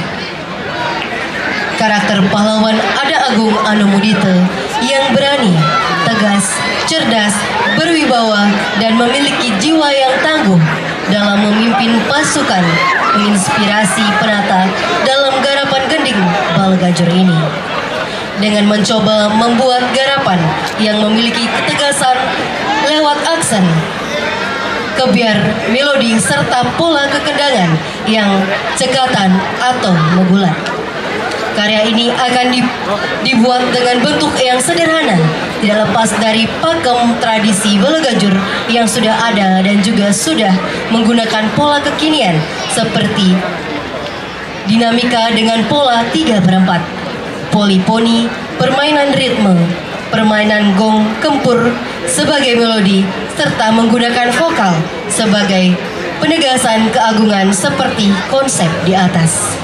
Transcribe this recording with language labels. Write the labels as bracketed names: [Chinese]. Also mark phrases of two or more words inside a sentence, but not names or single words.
[Indonesian] Karakter pahlawan Anak Agung Anomudita yang berani, tegas, cerdas, berwibawa, dan memiliki jiwa yang tangguh dalam memimpin pasukan menginspirasi Penata dalam garapan gending Balgajur ini. Dengan mencoba membuat garapan yang memiliki ketegasan lewat aksen, kebiar, melodi, serta pola kekendangan yang cekatan atau megulat. Karya ini akan dibuat dengan bentuk yang sederhana, tidak lepas dari pakem tradisi Balgajur yang sudah ada dan juga sudah menggunakan pola kekinian seperti dinamika dengan pola 3/4, poliponi, permainan ritme, permainan gong kempur sebagai melodi, serta menggunakan vokal sebagai penegasan keagungan seperti konsep di atas.